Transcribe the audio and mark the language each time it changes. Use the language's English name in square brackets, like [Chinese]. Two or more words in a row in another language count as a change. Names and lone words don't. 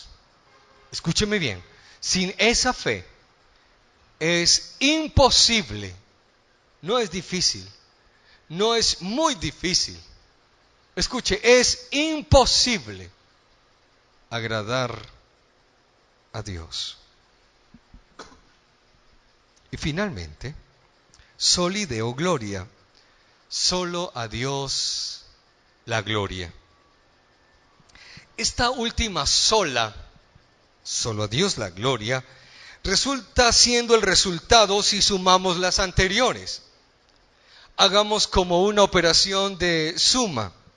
[Spanish] Escúcheme bien, sin esa fe es imposible, no es difícil, no es muy difícil. Escuche, es imposible agradar a Dios. Y finalmente, [Latin] soli Deo gloria, [Spanish] solo a Dios la gloria. Esta última sola, solo a Dios la gloria, resulta siendo el resultado si sumamos las anteriores. Hagamos como una operación de suma.